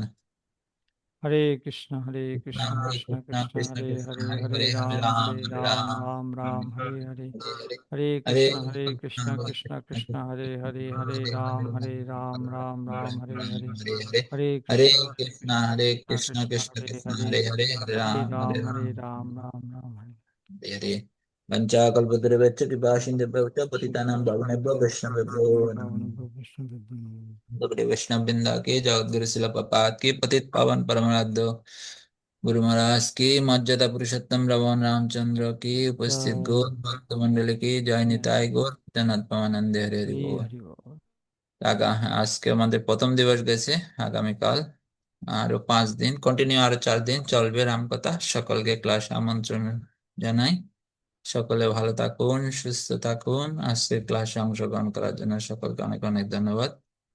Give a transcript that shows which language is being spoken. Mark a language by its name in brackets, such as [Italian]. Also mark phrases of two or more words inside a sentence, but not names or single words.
[Sanskrit] হরে কৃষ্ণ হরে কৃষ্ণ কৃষ্ণ হরে কৃষ্ণ কৃষ্ণ কৃষ্ণ কৃষ্ণ হরে কৃষ্ণ হরে, হরে হরে হরে রাম হরে হরে রাম, রাম রাম রাম হরে হরে। হরে হরে কৃষ্ণ কৃষ্ণ কৃষ্ণ কৃষ্ণ কৃষ্ণ কৃষ্ণ হরে হরে, হরে হরে রাম হরে হরে রাম, রাম রাম হরে হরে। হরে হরে হরে হরে কৃষ্ণ কৃষ্ণ কৃষ্ণ হরে কৃষ্ণ কৃষ্ণ কৃষ্ণ কৃষ্ণ হরে কৃষ্ণ হরে, হরে হরে হরে হরে রাম রাম রাম হরে রাম, রাম রাম হরে। हरे वंचाकल्पतरुभ्यश्च कृपासिन्धुभ्यश्च पतितानां पावनेभ्यो वैष्णवेभ्यो পাবন नमः। বৈষ্ণব। [Hindi] गौड़ीय वैष्णव वृंदा की, जगद्गुरु शिला प्रपात की, पतित पावन परमाराध्य गुरु महाराज की, मर्यादा पुरुषोत्तम रमन रामचंद्र की, उपस्थित गौर भक्त मंडली की, जय निताय गौर जगन्नाथ परमानंद हरे हरि হরি बोल। [Bangla] হরি বল। আজকে আমাদের প্রথম দিবস গেছে। আগামীকাল আরো 5 দিন কন্টিনিউ, আরো 4 দিন চলবে রামকথা। সকলকে ক্লাসে আমন্ত্রণ জানাই। সকলে ভালো থাকুন, সুস্থ থাকুন। আজকের ক্লাসে অংশগ্রহণ করার জন্য সকলকে অনেক অনেক ধন্যবাদ।